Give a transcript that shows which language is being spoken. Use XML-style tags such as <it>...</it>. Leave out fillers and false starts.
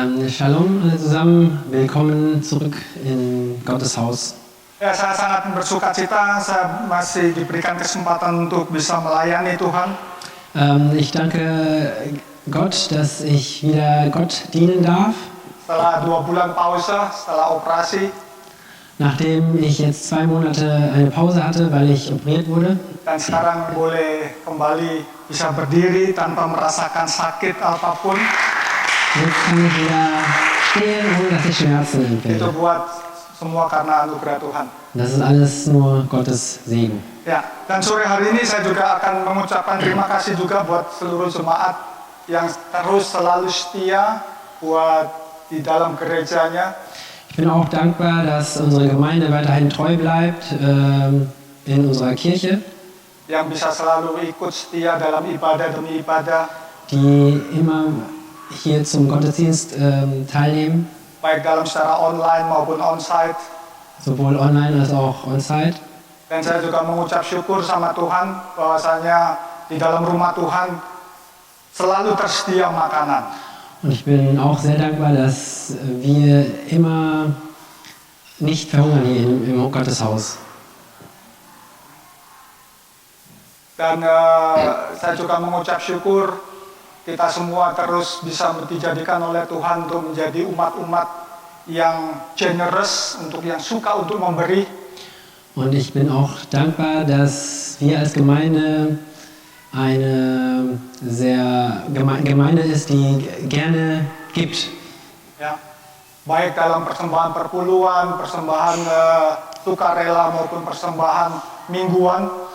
<de>Shalom alle zusammen, willkommen zurück in Gottes Haus.</de> <id>Ya, saya sangat bersuka cita saya masih diberikan kesempatan untuk bisa melayani Tuhan.</id> <de>Ich danke Gott, dass ich wieder Gott dienen darf.</de> <id>Setelah 2 bulan pause, setelah operasi,</id> <de>Nachdem ich jetzt 2 Monate eine Pause hatte, weil ich operiert wurde.</de> <id>dan sekarang boleh kembali bisa berdiri tanpa merasakan sakit apapun.</id> <de>Jetzt kann ich wieder stehen, ohne dass ich Schmerzen</de> <id>Itu</id> <de>empfinde.</de> <id>buat semua karena anugerah Tuhan.</id> <de>Das ist alles nur Gottes Segen.</de> <id>Ya, dan sore hari ini saya juga akan mengucapkan terima kasih juga buat seluruh jemaat yang terus selalu setia buat di dalam gerejanya.</id> <de>Ich bin auch dankbar, dass unsere Gemeinde weiterhin treu bleibt in unserer Kirche,</de> <id>Yang bisa selalu ikut setia dalam ibadah demi ibadah,</id> <de>die immer hier zum Gottesdienst teilnehmen,</de> <id>baik dalam secara online maupun onsite.</id> <de>sowohl online als auch on-site.</de> <id>Dan saya juga mengucap syukur sama Tuhan bahwasanya di dalam rumah Tuhan selalu tersedia makanan.</id> <de>Und ich bin auch sehr dankbar, dass wir immer nicht verhungern hier im Gotteshaus.</de> <id>Dan saya juga mengucap syukur kita semua terus bisa dijadikan oleh Tuhan untuk menjadi umat-umat yang generous, untuk yang suka untuk memberi.</id> <de>Und ich bin auch dankbar, dass wir als Gemeinde eine Gemeinde ist, die gerne gibt.</de> <id>Ya, baik dalam persembahan perpuluhan, persembahan sukarela maupun persembahan mingguan.</id>